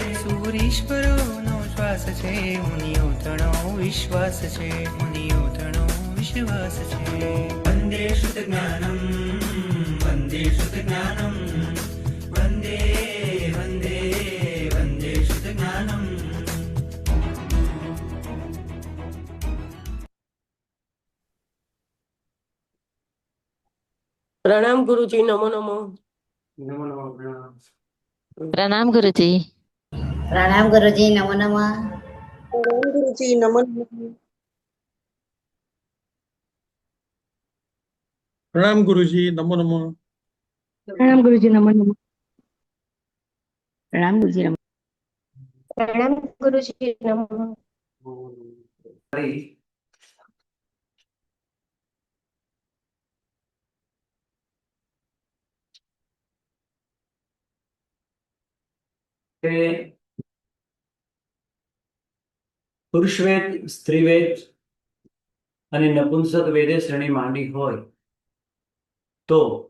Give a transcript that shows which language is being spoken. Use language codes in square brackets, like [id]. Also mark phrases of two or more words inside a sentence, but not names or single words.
[gu] સૂરીશ્વરોનો શ્વાસ છે, મુનિયોતણો વિશ્વાસ છે, મુનિયોતણો વિશ્વાસ છે। [sa] વંદે શુદ્ધજ્ઞાનમ વંદે શુદ્ધજ્ઞાનમ વંદે વંદે વંદે શુદ્ધજ્ઞાનમ। [hi] प्रणाम गुरुजी, नमो नमो। नमो नमो प्रणाम। प्रणाम गुरुजी। प्रणाम गुरुजी, नमो नमः। प्रणाम गुरुजी, नमो नमो। प्रणाम गुरुजी, नमो नमो। प्रणाम गुरुजी, नमो नमः। प्रणाम गुरुजी, नमो। प्रणाम गुरुजी, नमो। [gu] કે પુરુષવેદ, સ્ત્રીવેદ અને નપુંસક વેદે શ્રેણી માંડી હોય તો